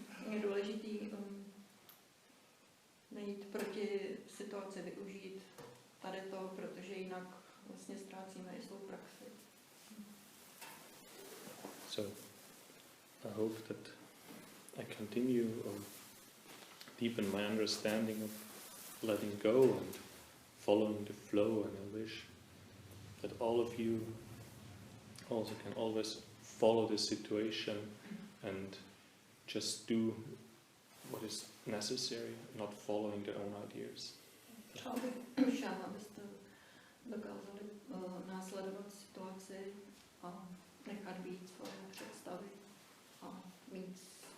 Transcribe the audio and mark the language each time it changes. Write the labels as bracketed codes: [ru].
[cs] Je důležitý nejít proti situaci, využít tady to, protože jinak vlastně ztrácíme i svou praxi. [en] So I hope that I continue or deepen my understanding of letting go and following the flow, and I wish that all of you also can always follow the situation and just do what is necessary, not following their own ideas. [cs] Přál bych všem, abyste dokázali následovat situaci a nechat být svoje představy a mít